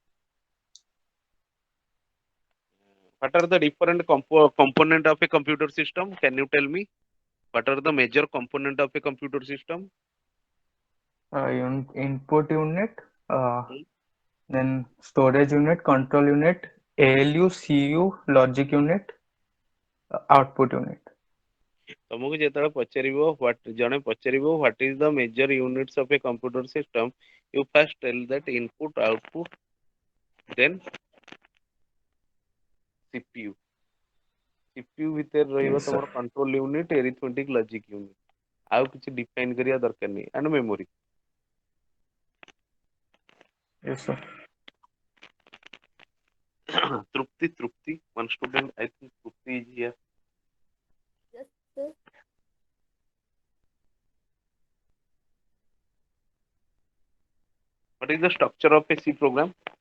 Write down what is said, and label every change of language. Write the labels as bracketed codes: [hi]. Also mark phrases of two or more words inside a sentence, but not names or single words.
[en] What are the different component of a computer system? Can you tell me? What are the major component of a computer system? Input unit, Hmm? then storage unit, control unit, ALU, CU, logic unit, output unit. [or] ତମକୁ ଯେତେବେଳେ ପଚାରିବ ଜଣେ ପଚାରିବ [en] what is the major units of a computer system, you first tell that input, output, then CPU. [or] CPU ଭିତରେ ରହିବ [en] Yes, sir. ତମର control unit, arithmetic, logic unit. [or] ଆଉ କିଛି ଡିଫାଇନ୍ କରିବା ଦରକାର ନାହିଁ, [en] and memory. Yes, sir. Trupti, one student, I think Trupti is here. Yes, sir. What is the structure of a C program?